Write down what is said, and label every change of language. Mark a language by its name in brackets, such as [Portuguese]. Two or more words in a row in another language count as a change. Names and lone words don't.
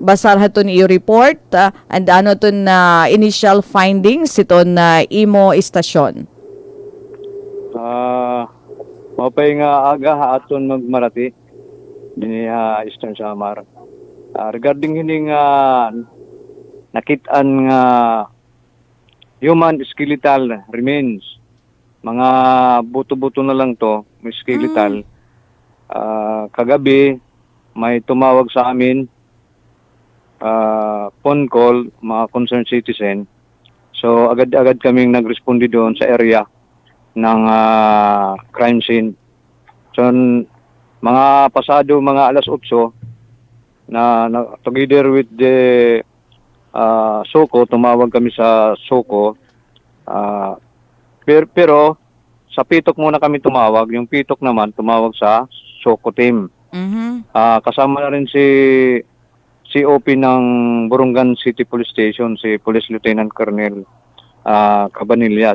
[Waray] basar haton iyo report and ano ton na initial findings iton na imo istasyon. Mapay nga aga aton magmarati dinhi Eastern Samar. Regarding hining nakit-an nga [English] human skeletal remains, [Waray] mga buto-buto na lang to, may skeletal. [Filipino] Kagabi may tumawag sa amin, [English] phone call, [Filipino] mga [English] concerned citizen. [Filipino] So agad-agad kaming nagresponde doon sa area ng [English] crime scene. [Filipino] So mga pasado mga alas 8 na [English] together with the [Filipino] SOCO, tumawag kami sa SOCO. Pero sa Pitok muna kami tumawag. Yung Pitok naman tumawag sa SOCO team. Kasama na rin si COP ng Burungan City Police Station, si Police Lieutenant Colonel Cabanillas.